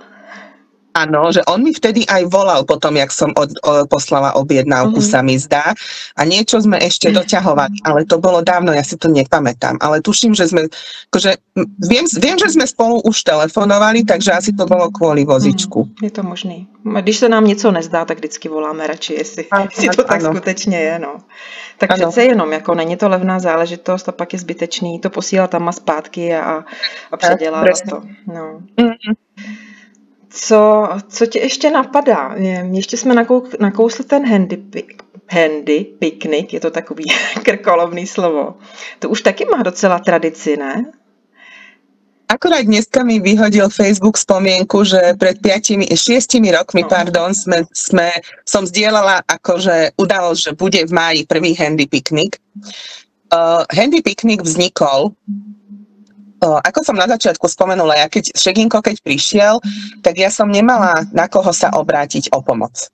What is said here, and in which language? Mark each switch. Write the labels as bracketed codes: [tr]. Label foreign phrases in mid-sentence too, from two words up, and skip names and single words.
[sk] Áno, že on mi vtedy aj volal potom, jak som poslala objednávku, sa mi zdá. A niečo sme ešte doťahovali, ale to bolo dávno, ja si to nepamätám. Ale tuším, že sme, akože, viem, že sme spolu už telefonovali, takže asi to bolo kvôli vozičku. [cs] Je to možný. Když se nám něco nezdá, tak vždycky voláme radši, jestli to tak skutečně je. No. Tak přece jenom, jako není to levná záležitost a pak je zbytečný to posílat tam a zpátky a předělávat to. No. Co tě ještě napadá? Ještě jsme nakousli ten handy piknik, je to takový krkolovný slovo. To už taky má docela tradici, ne? [sk] Akorát dneska mi vyhodil Facebook spomienku, že pred 6 rokmi, som zdieľala akože udalosť, že bude v máji prvý handy piknik. Handy piknik vznikol, ako som na začiatku spomenula, keď Šeginko prišiel, tak ja som nemala na koho sa obrátiť o pomoc.